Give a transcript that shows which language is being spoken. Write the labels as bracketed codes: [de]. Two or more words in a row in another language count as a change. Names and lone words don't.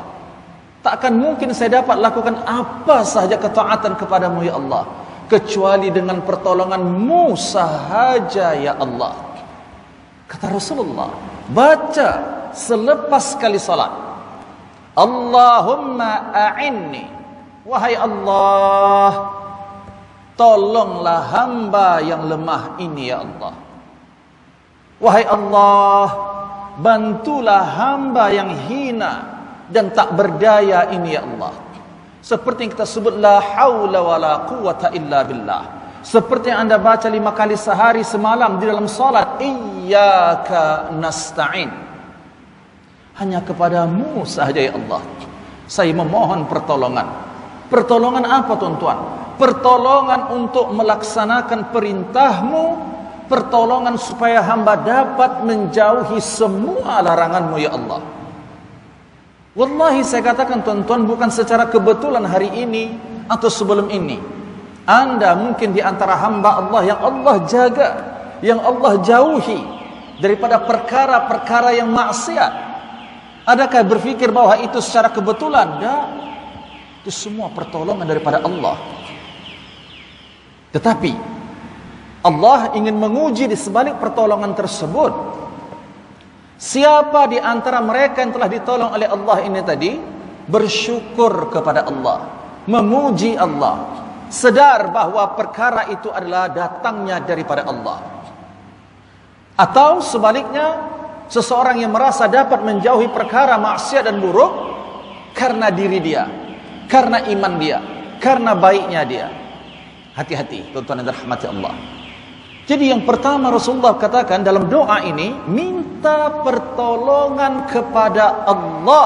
[ms] Tak akan mungkin saya dapat lakukan apa sahaja ketaatan kepadamu ya Allah, kecuali dengan pertolongan-Mu sahaja ya Allah. Kata Rasulullah, baca selepas kali salat, [ar] اللهم أعني, [ms] wahai Allah, tolonglah hamba yang lemah ini ya Allah. Wahai Allah, bantulah hamba yang hina dan tak berdaya ini ya Allah. Seperti yang kita sebut, [ar] لا حول ولا قوة إلا بالله. [ms] Seperti yang anda baca 5 kali sehari semalam di dalam salat, [ar] إياك نستعين, [ms] hanya kepadamu sahaja ya Allah saya memohon pertolongan. Pertolongan apa tuan-tuan? Pertolongan untuk melaksanakan perintah-Mu, pertolongan supaya hamba dapat menjauhi semua larangan-Mu ya Allah. Wallahi saya katakan tuan-tuan, bukan secara kebetulan hari ini atau sebelum ini Anda mungkin di antara hamba Allah yang Allah jaga, yang Allah jauhi daripada perkara-perkara yang maksiat. Adakah berfikir bahwa itu secara kebetulan? Tak. Itu semua pertolongan daripada Allah. Tetapi Allah ingin menguji di sebalik pertolongan tersebut, siapa di antara mereka yang telah ditolong oleh Allah ini tadi bersyukur kepada Allah, memuji Allah, sedar bahawa perkara itu adalah datangnya daripada Allah. Atau sebaliknya, seseorang yang merasa dapat menjauhi perkara maksiat dan buruk karena diri dia, karena iman dia, karena baiknya dia. Hati-hati tuan-tuan yang dirahmati Allah. Jadi yang pertama Rasulullah katakan dalam doa ini, minta pertolongan kepada Allah.